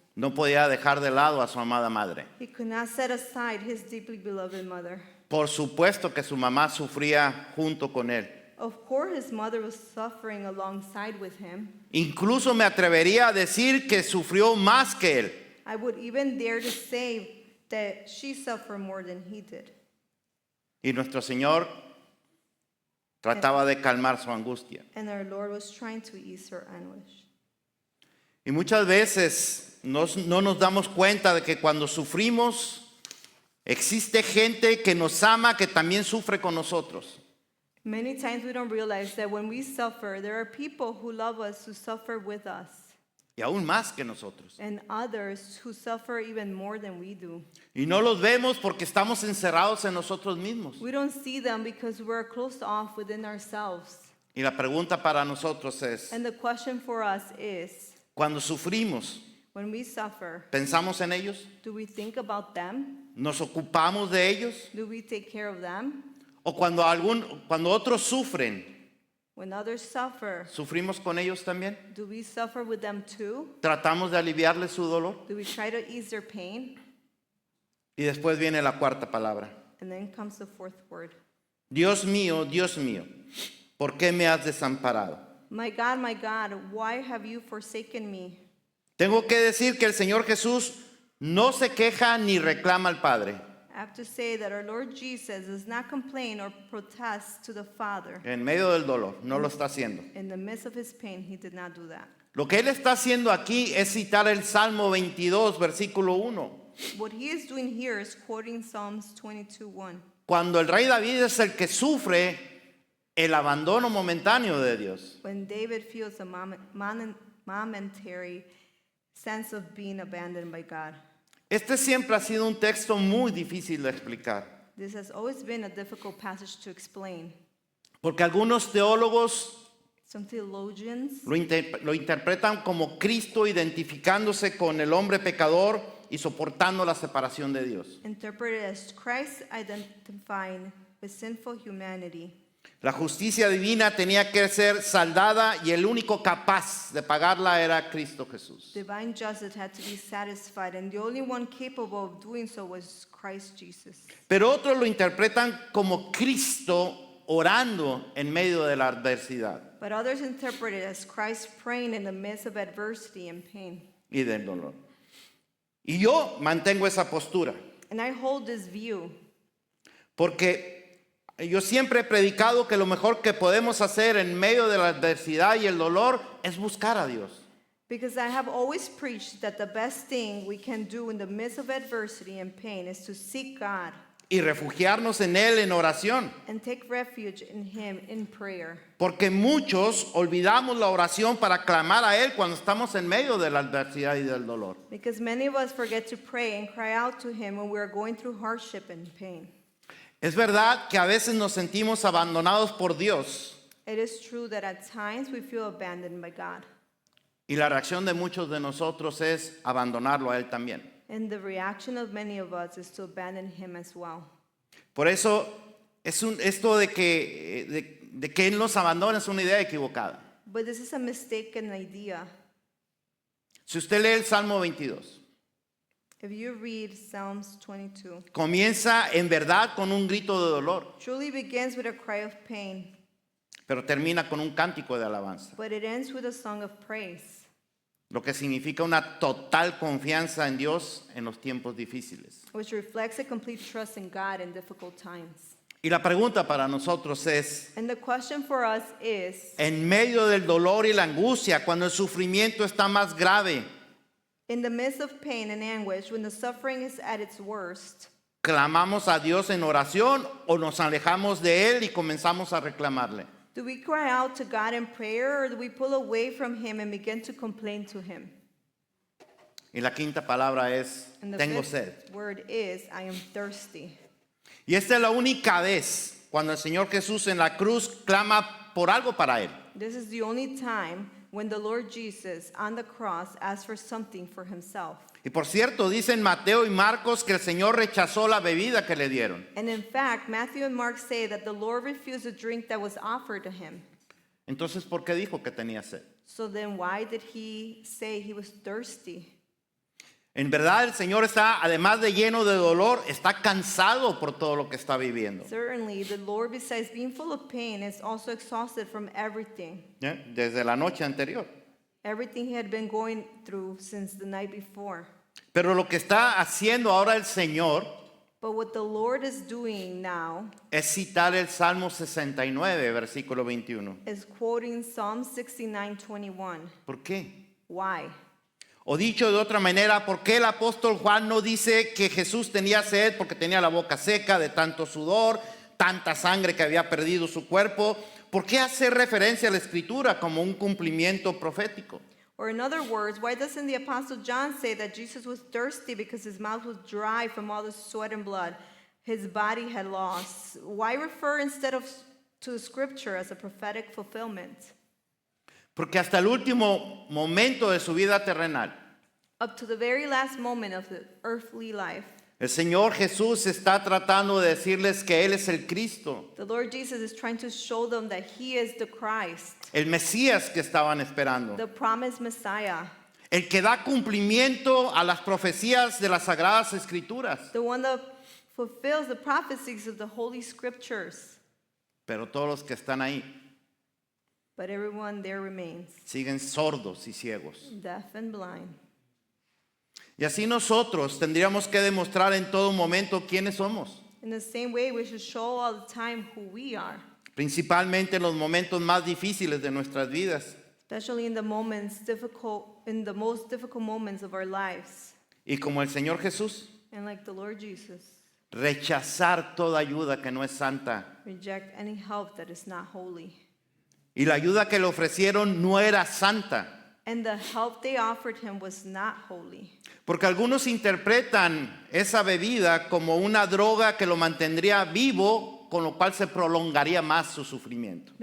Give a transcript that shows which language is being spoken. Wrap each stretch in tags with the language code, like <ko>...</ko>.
<es>no podía dejar de lado a su amada madre.</es> <en>he could not set aside his deeply beloved mother.</en> <es>Por supuesto que su mamá sufría junto con él.</es> <en>Of course, his mother was suffering alongside with him.</en> <es>Incluso me atrevería a decir que sufrió más que él.</es> <en>I would even dare to say that she suffered more than he did.</en> <es>Y nuestro Señor trataba de calmar su angustia.</es> <en>And our Lord was trying to ease her anguish.</en> <es>Y muchas veces no nos damos cuenta de que cuando sufrimos, existe gente que nos ama que también sufre con nosotros.</es> <en>Many times we don't realize that when we suffer, there are people who love us who suffer with us,</en> <es>Y aún más que nosotros.</es> <en>and others who suffer even more than we do.</en> <es>Y no los vemos porque estamos encerrados en nosotros mismos.</es> <en>We don't see them because we're closed off within ourselves.</en> <es>Y la pregunta para nosotros es,</es> <en>And the question for us is,</en> <es>cuando sufrimos,</es> <en>when we suffer,</en> <es>¿pensamos en ellos?</es> <en>do we think about them?</en> <es>¿Nos ocupamos de ellos?</es> <en>Do we take care of them?</en> <es>¿O cuando otros sufren,</es> <en>When others suffer,</en> <es>¿Sufrimos con ellos también?</es> <en>do we suffer with them too?</en> <es>¿Tratamos de aliviarles su dolor?</es> <en>Do we try to ease their pain?</en> <es>Y después viene la cuarta palabra.</es> <en>And then comes the fourth word.</en> <es>Dios mío, ¿por qué me has desamparado?</es> <en>My God, why have you forsaken me?</en> <es>Tengo que decir que el Señor Jesús no se queja ni reclama al Padre.</es> <en>I have to say that our Lord Jesus does not complain or protest to the Father.</en> <es>En medio del dolor, no lo está haciendo.</es> <en>In the midst of his pain, he did not do that.</en> <es>Lo que Él está haciendo aquí es citar el Salmo 22, versículo 1.</es> <en>What he is doing here is quoting Psalms 22:1.</en> <es>Cuando el rey David es el que sufre el abandono momentáneo de Dios.</es> <en>When David feels a momentary sense of being abandoned by God.</en> <es>Este siempre ha sido un texto muy difícil de explicar,</es> <en>This has always been a difficult passage to explain.</en> <es>porque algunos teólogos</es> <en>Some theologians</en> <es>lo interpretan como Cristo identificándose con el hombre pecador y soportando la separación de Dios.</es> <en>interpret it as Christ identifying with sinful humanity.</en> <es>La justicia divina tenía que ser saldada y el único capaz de pagarla era Cristo Jesús.</es> <en>Divine justice had to be satisfied, and the only one capable of doing so was Christ Jesus.</en> <es>Pero otros lo interpretan como Cristo orando en medio de la adversidad</es> <en>But others interpret it as Christ praying in the midst of adversity and pain.</en> <es>y del dolor. Y yo mantengo esa postura,</es> <en>And I hold this view</en> <es>porque yo siempre he predicado que lo mejor que podemos hacer en medio de la adversidad y el dolor es buscar a Dios.</es> <en>because I have always preached that the best thing we can do in the midst of adversity and pain is to seek God</en> <es>Y refugiarnos en Él en oración.</es> <en>and take refuge in Him in prayer.</en> <es>Porque muchos olvidamos la oración para clamar a Él cuando estamos en medio de la adversidad y del dolor.</es> <en>Because many of us forget to pray and cry out to Him when we are going through hardship and pain.</en> <es>Es verdad que a veces nos sentimos abandonados por Dios</es> <en>It is true that at times we feel abandoned by God.</en> <es>y la reacción de muchos de nosotros es abandonarlo a Él también.</es> <en>And the reaction of many of us is to abandon Him as well.</en> <es>Por eso esto de que Él nos abandona es una idea equivocada.</es> <en>But this is a mistaken idea.</en> <es>Si usted lee el Salmo 22,</es> <en>If you read Psalms 22,</en> <es>comienza en verdad con un grito de dolor,</es> <en>truly begins with a cry of pain,</en> <es>pero termina con un cántico de alabanza,</es> <en>but it ends with a song of praise,</en> <es>lo que significa una total confianza en Dios en los tiempos difíciles.</es> <en>which reflects a complete trust in God in difficult times.</en> <es>Y la pregunta para nosotros es,</es> <en>And the question for us is,</en> <es>en medio del dolor y la angustia, cuando el sufrimiento está más grave,</es> <en>in the midst of pain and anguish, when the suffering is at its worst,</en> <es>¿clamamos a Dios en oración o nos alejamos de Él y comenzamos a reclamarle?</es> <en>do we cry out to God in prayer, or do we pull away from Him and begin to complain to Him?</en> <es>Y la quinta palabra es,</es> <en>And the</en> <es>tengo</es> <en>fifth</en> <es>sed.</es> <en>word is, I am thirsty.</en> <es>Y esta es la única vez cuando el Señor Jesús en la cruz clama por algo para Él.</es> <en>This is the only time when the Lord Jesus on the cross asked for something for Himself.</en> <es>Y por cierto, dicen Mateo y Marcos que el Señor rechazó la bebida que le dieron.</es> <en>And in fact, Matthew and Mark say that the Lord refused a drink that was offered to Him.</en> <es>Entonces, ¿por qué dijo que tenía sed?</es> <en>So then why did He say He was thirsty?</en> <es>En verdad, el Señor está, además de lleno de dolor, está cansado por todo lo que está viviendo.</es> <en>Certainly, the Lord, besides being full of pain, is also exhausted from everything.</en> <es>Desde la noche anterior.</es> <en>Everything He had been going through since the night before.</en> <es>Pero lo que está haciendo ahora el Señor</es> <en>But what the Lord is doing now</en> <es>es citar el Salmo 69, versículo 21.</es> <en>is quoting Psalm 69:21.</en> <es>¿Por qué?</es> <en>Why?</en> <es>O dicho de otra manera, ¿por qué el apóstol Juan no dice que Jesús tenía sed porque tenía la boca seca de tanto sudor, tanta sangre que había perdido su cuerpo? ¿Por qué hacer referencia a la Escritura como un cumplimiento profético?</es> <en>Or in other words, why doesn't the Apostle John say that Jesus was thirsty because his mouth was dry from all the sweat and blood his body had lost? Why refer instead to the Scripture as a prophetic fulfillment?</en> <es>Porque hasta el último momento de su vida terrenal,</es> <en>Up to the very last moment of the earthly life,</en> <es>El Señor Jesús está tratando de decirles que Él es el Cristo,</es> <en>The Lord Jesus is trying to show them that he is the Christ,</en> <es>el Mesías que estaban esperando,</es> <en>the promised Messiah,</en> <es>el que da cumplimiento a las profecías de las Sagradas Escrituras.</es> <en>the one that fulfills the prophecies of the Holy Scriptures.</en> <es>Pero todos los que están ahí</es> <en>But everyone there remains</en> <es>siguen sordos y ciegos.</es> <en>deaf and blind.</en> <es>Y así nosotros tendríamos que demostrar en todo momento quiénes somos,</es> <en>In the same way, we should show all the time who we are,</en> <es>principalmente en los momentos más difíciles de nuestras vidas.</es> <en>especially in the most difficult moments of our lives.</en> <es>Y como el Señor Jesús,</es> <en>And like the Lord Jesus,</en> <es>rechazar toda ayuda que no es santa.</es> <en>reject any help that is not holy.</en> <es>Y la ayuda que le ofrecieron no era santa.</es> <en>And the help they offered him was not holy.</en> <es>Porque algunos interpretan esa bebida como una droga que lo mantendría vivo, con lo cual se prolongaría más su sufrimiento.</es>